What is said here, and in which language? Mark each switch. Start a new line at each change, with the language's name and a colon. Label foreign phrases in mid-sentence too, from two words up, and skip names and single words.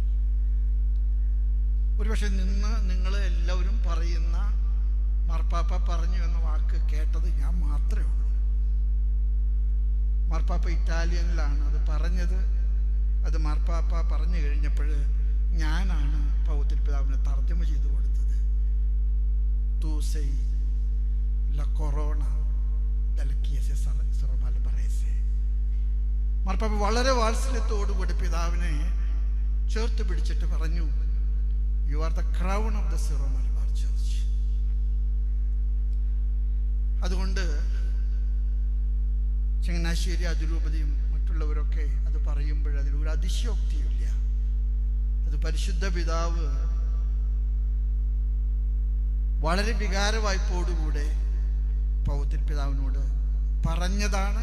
Malayalam: ഒരുപക്ഷെ നിങ്ങൾ എല്ലാവരും പറയുന്ന മാർപ്പാപ്പ പറഞ്ഞു എന്ന വാക്ക് കേട്ടത് ഞാൻ മാത്രമേ ഉള്ളൂ. മാർപ്പാപ്പ ഇറ്റാലിയനിലാണ് അത് പറഞ്ഞത്. അത് മാർപ്പാപ്പ പറഞ്ഞു കഴിഞ്ഞപ്പോൾ ഞാനാണ് പൗത്തിൽ പിതാവിനെ തർജ്ജമ ചെയ്തു കൊടുത്തത്.
Italian: "Tu sei la corona della Chiesa Sero Malabarese."
Malayalam: മാർപ്പാപ്പ വളരെ വാത്സല്യത്തോടുകൂടി പിതാവിനെ ചേർത്ത് പിടിച്ചിട്ട് പറഞ്ഞു,
English: "You are the crown of the Syro Malabar Church."
Malayalam: അതുകൊണ്ട് ചങ്ങനാശ്ശേരി അതിരൂപതയും മറ്റുള്ളവരൊക്കെ അത് പറയുമ്പോൾ അതിലൊരു അതിശയോക്തിയില്ല. അത് പരിശുദ്ധ പിതാവ് വളരെ വികാരവായ്പോടുകൂടെ പൗത്തിൽ പിതാവിനോട് പറഞ്ഞതാണ്.